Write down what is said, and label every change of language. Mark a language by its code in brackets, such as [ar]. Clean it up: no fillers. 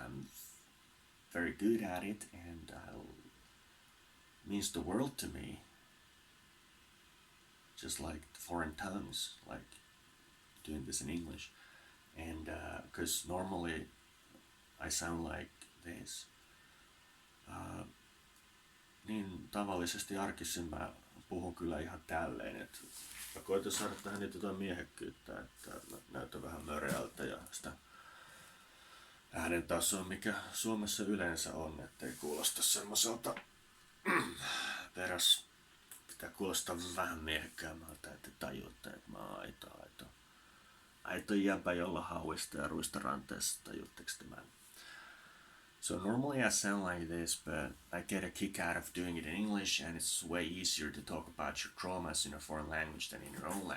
[en] I'm very good at it, and it means the world to me. Just like foreign tongues, like doing this in English, and because normally I sound like this. [fi] Niin tavallisesti arkisin mä puhun kyllä ihan tälleen, että mä koitan saada tähän nyt jotain miehekkyyttä, että mä näytän vähän möreältä ja sitä äänen tasoa, mikä Suomessa yleensä on, ettei kuulosta semmoiselta peräs. Pitää kuulostaa vähän miehekkäämmältä, että tajutte, että mä oon aito jäbä, jolla hauista ja ruista ranteessa, tajutteko tämän? [en] So normally I sound like this, but I get a kick out of doing it in English, and it's way easier to talk about your traumas in a foreign language than in your own language.